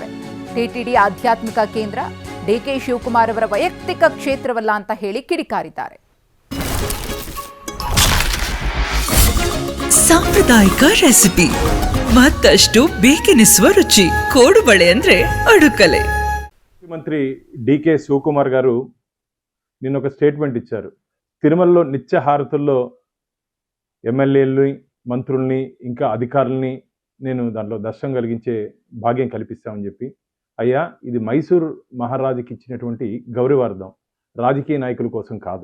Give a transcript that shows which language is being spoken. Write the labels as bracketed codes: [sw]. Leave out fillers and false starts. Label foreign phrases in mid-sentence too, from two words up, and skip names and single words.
[kn] ಟಿಟಿಡಿ ಆಧ್ಯಾತ್ಮಿಕ ಕೇಂದ್ರ ಡಿಕೆ ಶಿವಕುಮಾರ್ ಅವರ ವೈಯಕ್ತಿಕ ಕ್ಷೇತ್ರವಲ್ಲ ಅಂತ ಹೇಳಿ ಕಿಡಿಕಾರಿದ್ದಾರೆ. ಸಾಂಪ್ರದಾಯಿಕ ರೆಸಿಪಿ, ಮತ್ತಷ್ಟು ಬೇಕೆನಿಸುವ ರುಚಿ. ಕೋಡುಬಳೆ ಅಂದ್ರೆ ಅಡುಕಲೆ. [te] ముఖ్యమంత్రి డికే శివకుమార్ గారు నిన్న ఒక స్టేట్మెంట్ ఇచ్చారు. తిరుమలలో నిత్య హారతుల్లో ఎమ్మెల్యేలని, మంత్రుల్ని, ఇంకా అధికారుల్ని నేను దాంట్లో దర్శనం కలిగించే భాగ్యం కల్పిస్తామని చెప్పి, అయ్యా ఇది మైసూరు మహారాజుకి ఇచ్చినటువంటి గౌరవార్థం, రాజకీయ నాయకుల కోసం కాదు.